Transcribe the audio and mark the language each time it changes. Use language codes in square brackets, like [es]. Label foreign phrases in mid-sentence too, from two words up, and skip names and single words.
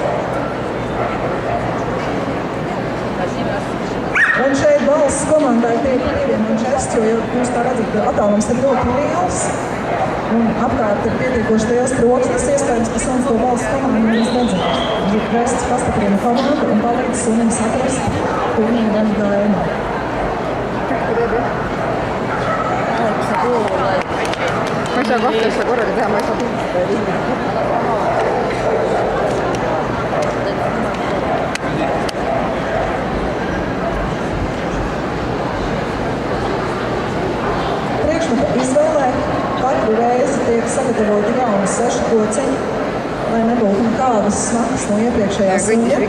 [lv] Un šeit balss komandai tiek pievienot žests, jo jūs tā redzat, attālums ir ļoti liels. Un apkārt ir pietiekoši liels troksnis, iespējams, ka suns to balss komandu mēs nedzird. Žests pastiprina komandu un palīdz sunim saprast, ko viņam gan gaida. [et] Ma ei saa kahte asja korraga teha, ma ei saa pingutada. [lv] Izvēlē katru reizi tiek sagatavoti jauni 6 kociņi, lai nebūtu nekādas smakas no iepriekšējās suņa.